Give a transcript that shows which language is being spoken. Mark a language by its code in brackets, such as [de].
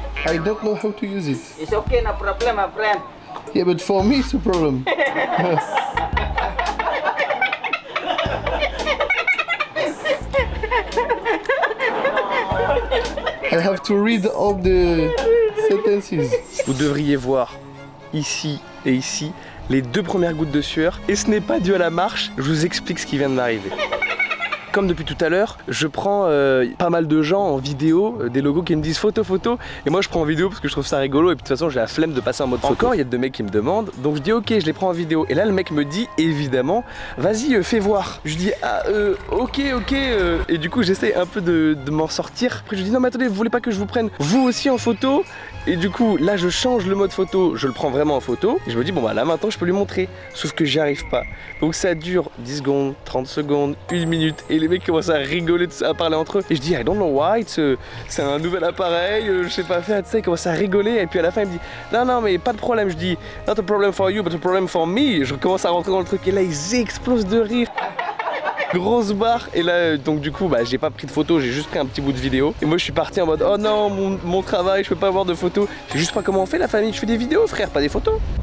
[en] I don't know how to use it. It's okay, no problem, my friend. Yeah, but for me it's a problem. I have to read all the sentences. [fr] Vous devriez voir ici et ici les 2 premières gouttes de sueur. Et ce n'est pas dû à la marche, je vous explique ce qui vient de m'arriver. Comme depuis tout à l'heure, je prends pas mal de gens en vidéo, des logos qui me disent photo, et moi je prends en vidéo parce que je trouve ça rigolo, et puis de toute façon j'ai la flemme de passer en mode photo. Encore il y a 2 mecs qui me demandent, donc je dis ok, je les prends en vidéo, et là le mec me dit évidemment, vas-y fais voir. Je dis ah ok, et du coup j'essaie un peu de m'en sortir. Après je dis non mais attendez, vous voulez pas que je vous prenne vous aussi en photo? Et du coup là je change le mode photo, je le prends vraiment en photo, et je me dis bon bah là maintenant je peux lui montrer, sauf que j'y arrive pas. Donc ça dure 10 secondes, 30 secondes, 1 minute, et les mecs commencent à rigoler, à parler entre eux. Et je dis [en] I don't know why, [fr] c'est un nouvel appareil, je sais pas faire, tu sais, ils commencent à rigoler. Et puis à la fin il me dit non mais pas de problème. Je dis [en] not a problem for you but a problem for me. [fr] Je commence à rentrer dans le truc et là ils explosent de rire. Grosse barre. Et là donc du coup bah j'ai pas pris de photo, j'ai juste pris un petit bout de vidéo. Et moi je suis parti en mode oh non mon travail, je peux pas avoir de photos. Je sais juste pas comment on fait la famille, je fais des vidéos frère, pas des photos.